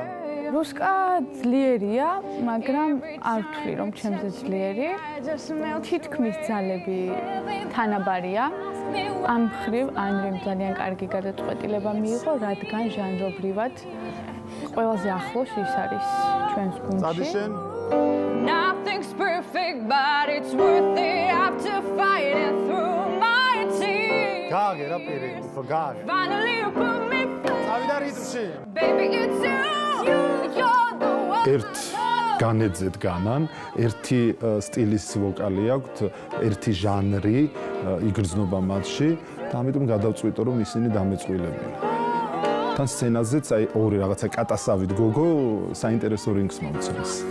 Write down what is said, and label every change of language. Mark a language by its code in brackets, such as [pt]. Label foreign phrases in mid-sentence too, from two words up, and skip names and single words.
[ka] რუსკა ძლიერია, მაგრამ არ ვთვლი რომ ჩემზე ძლიერი. თითქმის ძალები თანაბარია. ამ მხრივ ანრიმ ძალიან კარგი გადაწყვეტილება მიიღო, რადგან ჟანრობრივად ყველაზე ახლოს ის არის ჩვენს გუნდში. წადი შენ. [en] Nothing's perfect, but it's worth it. I have to fight it through my tears. [ka] გააგე რა პირი, უფრო გააგე. [en] Finally you put me first. [ka] წავიდა რიტმში. [en] Baby, it's you. You're the one. [ka] ერთ განეძეთ განან, ერთი სტილის ვოკალი აქვთ, ერთი ჟანრი იგრძნობა მათში და ამიტომ გადავწყვიტო რომ ისინი დამეწყვილებიან. თან სცენაზეც აი ორი რაღაცა კატასავით გოგო საინტერესო რინგს მომცემს.